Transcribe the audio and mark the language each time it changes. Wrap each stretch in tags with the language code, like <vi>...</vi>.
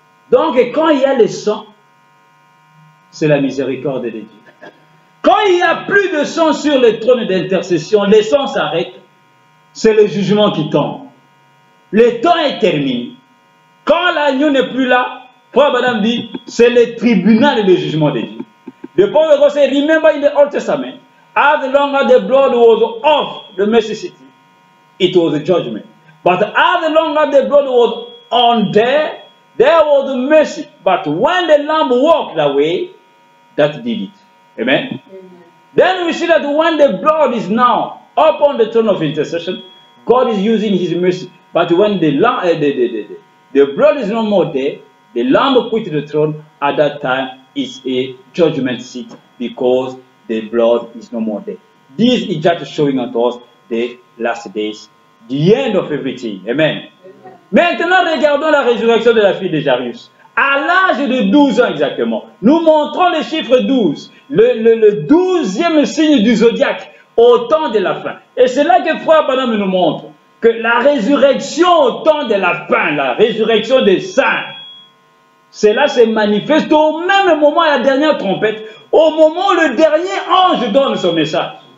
<fr>Donc, quand il y a le sang, c'est la miséricorde de Dieu. Quand il n'y a plus de sang sur le trône d'intercession, le sang s'arrête, c'est le jugement qui tombe. Le temps est terminé. Quand l'agneau n'est plus là, Frère Branham dit, c'est le tribunal et le jugement de Dieu.</fr> <en>The Paul will say, remember in the Old Testament, as long as the blood was off the mercy seat, it was a judgment. But as long as the blood was on there was mercy. But when the lamb walked away, that did it. Amen? Amen. Then we see that when the blood is now upon the throne of intercession, God is using his mercy. But when the blood is no more there, the lamb quit the throne, at that time it's a judgment seat because the blood is no more there. This is just showing unto us the last days, the end of everything. Amen. Amen.</en> <fr>Maintenant, regardons la résurrection de la fille de Jairus. À l'âge de 12 ans exactement, nous montrons le chiffre 12, le 12e signe du zodiaque, au temps de la fin. Et c'est là que Frère Branham nous montre que la résurrection au temps de la fin, la résurrection des saints, cela se manifeste au même moment à la dernière trompette, au moment où le dernier ange donne son message.</fr>